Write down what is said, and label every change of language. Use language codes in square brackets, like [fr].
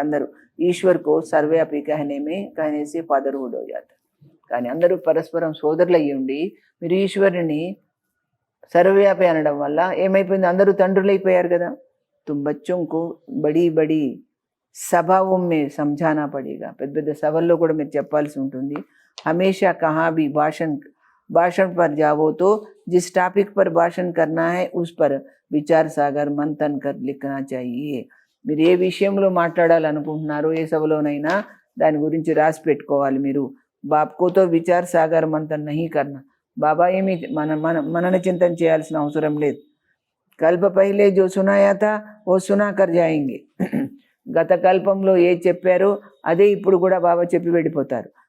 [te] అందరూ ఈశ్వర్కో సర్వ్యాపి కహనేసి ఫాదర్హుడ్ హో జాతా, కానీ అందరూ పరస్పరం సోదరులు అయ్యి ఉండి మీరు ఈశ్వరుని సర్వవ్యాపి అనడం వల్ల ఏమైపోయింది, అందరూ తండ్రులు అయిపోయారు కదా. [hi] తుమ్ బచ్చోంకు బడి బడి సభావం మే సమझाना పడేగా, పెద్ద పెద్ద సభల్లో కూడా మీరు చెప్పాల్సి ఉంటుంది. హమేషా కహా భీ भाषण पर जाओ तो जिस टॉपिक पर भाषण करना है उस पर विचार सागर मंथन कर लिखना चाहिए. [te] మీరు ఏ విషయంలో మాట్లాడాలనుకుంటున్నారో ఏ సభలోనైనా దాని గురించి రాసి పెట్టుకోవాలి మీరు. బాప్కోతో విచార్ సాగర్ మంథన్ నహీ కర్నా, బాబా ఏమి మనన చింతన చేయాల్సిన అవసరం లేదు. కల్ప పహలే జో సునాయా థా ఓ సునా కర్ జాయింగే, గత కల్పంలో ఏ చెప్పారో అదే ఇప్పుడు కూడా బాబా చెప్పి వెళ్ళిపోతారు.